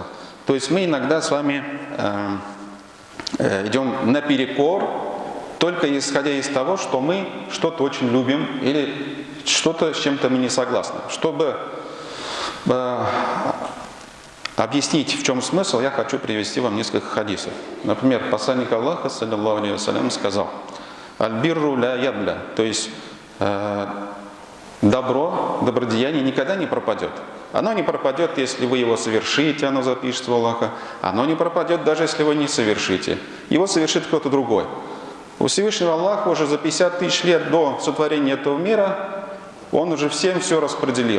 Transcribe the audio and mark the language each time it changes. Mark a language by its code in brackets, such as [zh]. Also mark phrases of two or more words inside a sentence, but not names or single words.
[ru] То есть мы иногда с вами идем наперекор, только исходя из того, что мы что-то очень любим или что-то с чем-то мы не согласны. Чтобы объяснить, в чем смысл, я хочу привести вам несколько хадисов. Например, посланник Аллаха, [ar] صلى الله عليه وسلم, [ru] сказал: [ar] «البر لا يبلى», [ru] то есть добро, добродеяние никогда не пропадет. Оно не пропадет, если вы его совершите, оно запишется у Аллаха. Оно не пропадет, даже если вы не совершите. Его совершит кто-то другой. У Всевышнего Аллаха уже за 50 тысяч лет до сотворения этого мира Он уже всем все распределил.